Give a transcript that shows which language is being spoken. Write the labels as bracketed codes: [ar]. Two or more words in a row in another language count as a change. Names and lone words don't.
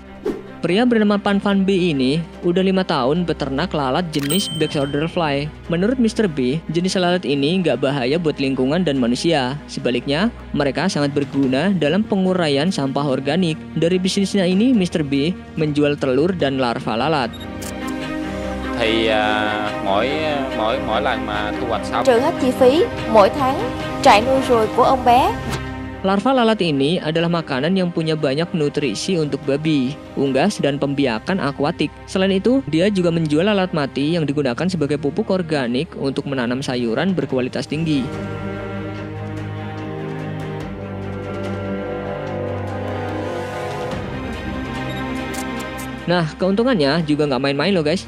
[id] Pria bernama Pan Van B ini udah 5 tahun beternak lalat jenis [en] Black Soldier Fly. [id] Menurut Mr. B, jenis lalat ini nggak bahaya buat lingkungan dan manusia. Sebaliknya, mereka sangat berguna dalam penguraian sampah organik. Dari bisnisnya ini, Mr. B menjual telur dan larva lalat. [vi] Thì mỗi lần mà thu hoạch xong trừ hết chi phí mỗi tháng trại nuôi ruồi của ông bé. [id] Larva lalat ini adalah makanan yang punya banyak nutrisi untuk babi, unggas, dan pembiakan akuatik. Selain itu, dia juga menjual lalat mati yang digunakan sebagai pupuk organik untuk menanam sayuran berkualitas tinggi. Nah, keuntungannya juga nggak main-main loh guys.